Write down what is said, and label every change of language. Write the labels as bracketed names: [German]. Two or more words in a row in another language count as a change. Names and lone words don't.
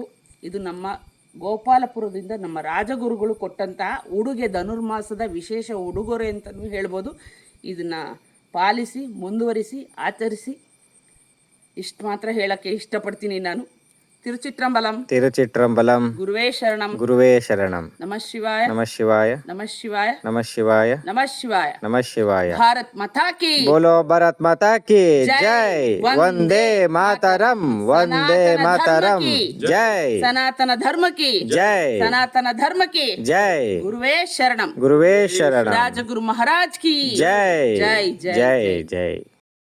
[Kannada] ಇದು ನಮ್ಮ ಗೋಪಾಲಪುರದಿಂದ ನಮ್ಮ ರಾಜಗುರುಗಳು ಕೊಟ್ಟಂತಹ ಉಡುಗೆ, ಧನುರ್ಮಾಸದ ವಿಶೇಷ ಉಡುಗೊರೆ ಅಂತಲೂ ಹೇಳ್ಬೋದು. ಇದನ್ನು ಪಾಲಿಸಿ, ಮುಂದುವರಿಸಿ, ಆಚರಿಸಿ. ಇಷ್ಟು ಮಾತ್ರ ಹೇಳೋಕ್ಕೆ ಇಷ್ಟಪಡ್ತೀನಿ ನಾನು. ತಿರುಚಿಟ್ರಂಬಲಂ. ತಿರುಚಿಟ್ರಂಬಲಂ. ಗುರುವೇ ಶರಣಂ. ಗುರುವೇ ಶರಣಂ. [Sanskrit] ನಮಃ ಶಿವಾಯ. ನಮಃ ಶಿವಾಯ. ನಮಃ ಶಿವಾಯ. ನಮಃ ಶಿವಾಯ. ನಮಃ ಶಿವಾಯ. ನಮಃ ಶಿವಾಯ. [Hindi] भारत माता की बोलो भारत माता की ಜೈ. [Sanskrit] ಜೈ. ವಂದೇ ಮಾತರಂ. ವಂದೇ ಮಾತರಂ. ಜೈ. [Hindi] सनातन धर्म की ಜೈ. सनातन धर्म की ಜೈ. [Kannada] ಗುರುವೇ ಶರಣಂ. ಗುರುವೇ ಶರಣಂ. [Hindi] राजगुरु महाराज की ಜೈ. ಜೈ ಜೈ. ಜೈ.